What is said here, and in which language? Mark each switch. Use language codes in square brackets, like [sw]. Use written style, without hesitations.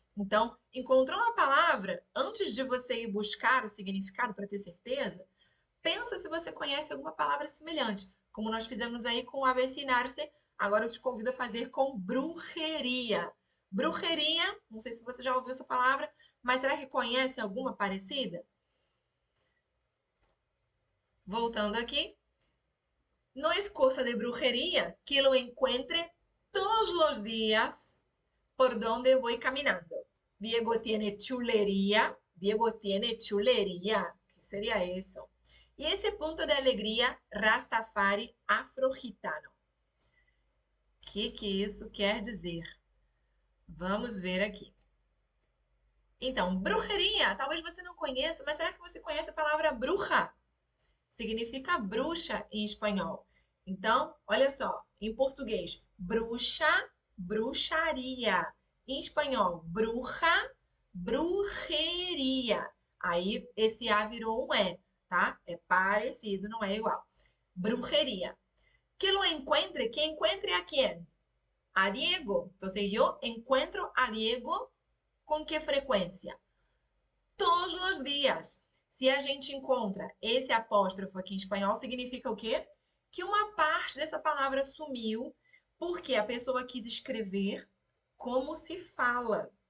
[pt] Então, encontrou uma palavra, antes de você ir buscar o significado para ter certeza, pensa se você conhece alguma palavra semelhante. Como nós fizemos aí com avecinar-se, agora eu te convido a fazer com brujeria. Brujeria, não sei se você já ouviu essa palavra, mas será que conhece alguma parecida? Voltando aqui. [es] No es cosa de brujería que lo encuentre todos los días por donde voy caminando. Diego tiene chulería. Diego tiene chulería. ¿Qué sería eso? Y ese punto de alegría Rastafari afro-gitano. [pt] O que isso quer dizer? Vamos ver aqui. Então, brujeria, talvez você não conheça, mas será que você conhece a palavra bruxa? Significa bruxa em espanhol. Então, olha só, em português, bruxa, bruxaria. Em espanhol, bruja, brujeria. Aí esse A virou um E, tá? É parecido, não é igual. Brujeria. [es] Que lo encuentre, que encuentre a quién? A Diego. Entonces yo encuentro a Diego [pt] com que frequência? Todos os dias. Se a gente encontra esse apóstrofo aqui em espanhol, significa o quê? Que uma parte dessa palavra sumiu porque a pessoa quis escrever como se fala.